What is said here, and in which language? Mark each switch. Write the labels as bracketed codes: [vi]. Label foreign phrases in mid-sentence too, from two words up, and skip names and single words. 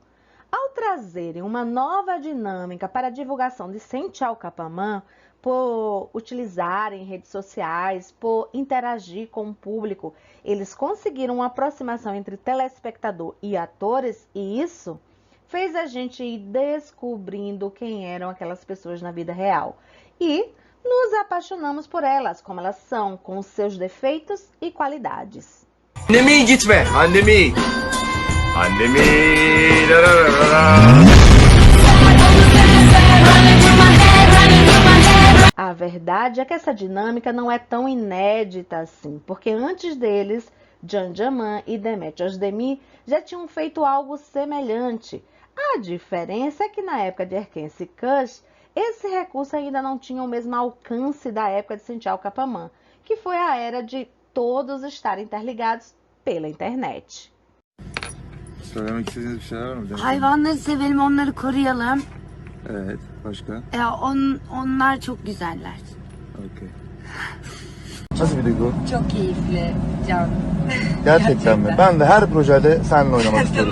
[pt] Ao trazerem uma nova dinâmica para a divulgação de Senchal Capamã, por utilizarem redes sociais, por interagir com o público, eles conseguiram uma aproximação entre telespectador e atores e isso fez a gente ir descobrindo quem eram aquelas pessoas na vida real. E nos apaixonamos por elas, como elas são, com seus defeitos e qualidades. [tr] Annemi gitme, annemi. Annemi. [pt] A verdade é que essa dinâmica não é tão inédita assim, porque antes deles, Can Yaman e Demet Özdemir já tinham feito algo semelhante. A diferença é que na época de Erkenci Kuş, esse recurso ainda não tinha o mesmo alcance da época de Sençal Kapaman, que foi a era de todos estarem interligados pela internet. [tr] Söylemek istediğiniz bir şeyler var mı? Hayvanları sevelim, onları koruyalım. Evet, başka? Onlar çok güzeller. Okey. Nasıl bir duygu? Çok keyifli Can. Gerçekten mi? Ben de her projede seninle oynamak istiyorum.